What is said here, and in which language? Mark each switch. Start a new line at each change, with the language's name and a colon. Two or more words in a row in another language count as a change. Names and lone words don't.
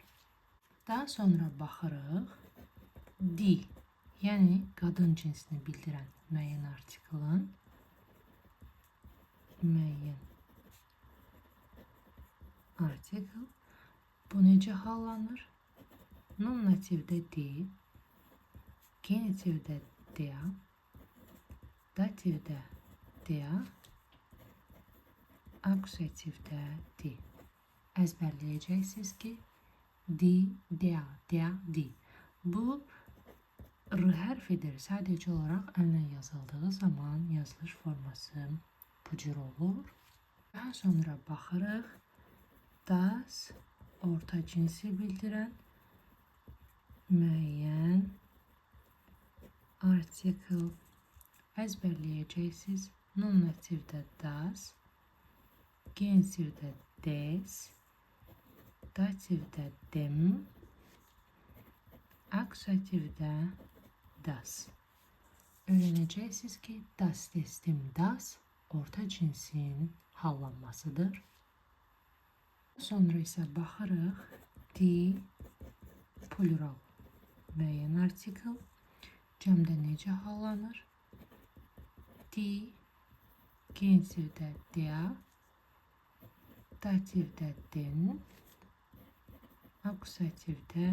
Azerbaijani: Daha sonra baxırıq di, yəni qadın cinsini bildirən müəyyən artiklın müəyyən artikl. Bu necə hallanır? Nominativdə di, genitivdə der, dativdə der, akusativdə di. Əzbərləyəcəksiniz ki,
German: di, der, di.
Azerbaijani: Bu r hərfidir. Sadəcə olaraq əllə yazıldığı zaman yazılış forması bu cür olur. Daha sonra baxırıq das, orta cinsi bildirən müəyyən artikl. Əzbərləyəcəksiniz. Nominativdə das, genitivdə des, dativdə dem, akusativdə das. Öyrənəcəksiniz ki,
German: das, des, dem, das
Azerbaijani: orta cinsin hallanmasıdır. Sonra isə baxırıq di, plural müəyyən artikl. Cəmdə necə hallanır? Di, genitivdə der, dativdə den, akusativdə di.